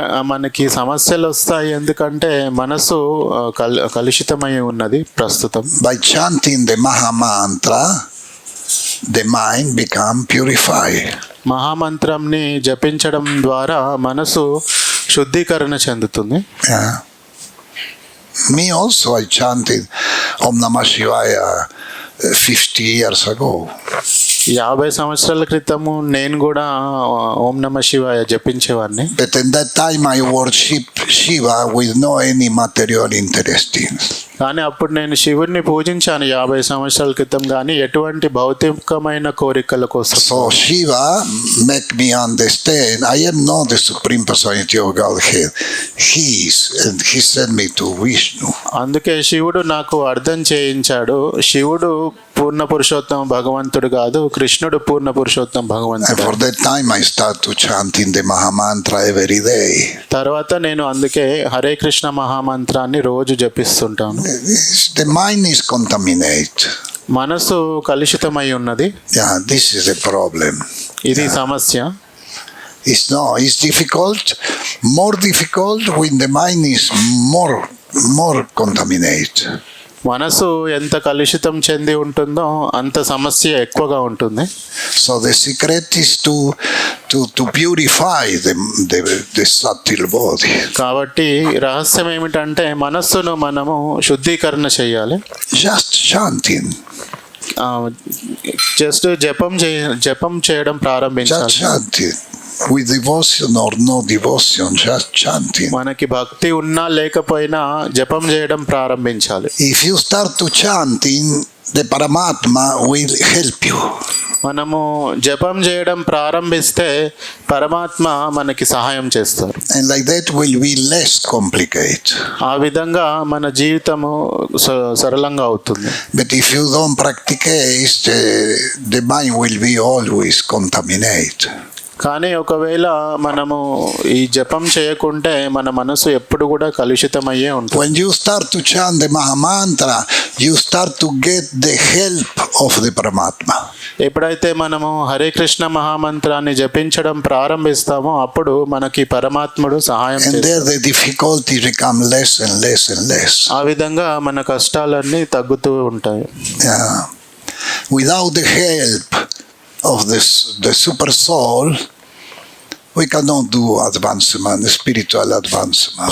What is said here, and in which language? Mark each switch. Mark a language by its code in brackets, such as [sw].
[te] మనకి సమస్యలు వస్తాయి ఎందుకంటే మనసు కలుషితమై ఉన్నది ప్రస్తుతం. [en] By chanting the Maha Mantra, the mind become purified. [te] మహామంత్రంని జపించడం ద్వారా మనసు శుద్ధీకరణ చెందుతుంది. [en] Yeah. Me also, I chanted Om Namah Shivaya 50 years ago. [te] 50 సంవత్సరాల క్రితము నేను కూడా ఓం నమ శివాయ జపించేవాడిని. [en] But in that time I worshiped Shiva with no any material interesting. [te] కానీ అప్పుడు నేను శివుడిని పూజించాను 50 సంవత్సరాల క్రితం, కానీ ఎటువంటి భౌతికమైన కోరికల కోసం. [en] So Shiva make me understand I am not the Supreme Personality of Godhead. He is, and he sent me to Vishnu. [te] అందుకే శివుడు నాకు అర్థం చేయించాడు. శివుడు పూర్ణ పురుషోత్తమ భగవంతుడు కాదు, కృష్ణుడు పూర్ణ పురుషోత్తమ భగవంతుడు. [en] And for that time I start to chanting the Maha Mantra every day. [te] తర్వాత నేను అందుకే హరే కృష్ణ మహామంత్రాన్ని రోజు జపిస్తుంటాను. [en] The mind is contaminated. [te] మనసు కలుషితమై ఉన్నది. [en] Yeah, this is a problem. [te] ఇది సమస్య. [en] It's difficult, more difficult when the mind is more contaminated. [te] మనసు ఎంత కలుషితం చెంది ఉంటుందో అంత సమస్య ఎక్కువగా ఉంటుంది. [en] So the secret is to purify the subtle body. [te] కాబట్టి రహస్యం ఏమిటంటే మనస్సును మనము శుద్ధీకరణ చేయాలి. [en] Just chanting. [te] జస్ట్ జపం చేయడం ప్రారంభించాలి. [en] Just chanting. With devotion or no devotion, just chanting. [te] మనకి భక్తి ఉన్నా లేకపోయినా జపం చేయడం ప్రారంభించాలి. [en] If you start to chanting, the Paramatma will help you. [te] మనము జపం చేయడం ప్రారంభిస్తే పరమాత్మ మనకి సహాయం చేస్తారు. [en] And like that will be less complicated. [te] ఆ విధంగా మన జీవితము సరళంగా అవుతుంది. [en] But if you don't practice, the mind will be always contaminated. [te] కానీ ఒకవేళ మనము ఈ జపం చేయకుంటే మన మనసు ఎప్పుడు కూడా కలుషితమయ్యే ఉంటుంది. [en] When you start to chant the Maha Mantra, you start to get the help of the Paramatma. [te] ఎప్పుడైతే మనము హరే కృష్ణ మహామంత్రాన్ని జపించడం ప్రారంభిస్తామో అప్పుడు మనకి పరమాత్ముడు సహాయం [en] And there [te] చేస్తాడు. [en] the difficulties become less and less and less. [te] ఆ విధంగా మన కష్టాలన్నీ తగ్గుతూ ఉంటాయి. [en] Yeah. Without the help of the super soul, we cannot do advancement, spiritual advancement.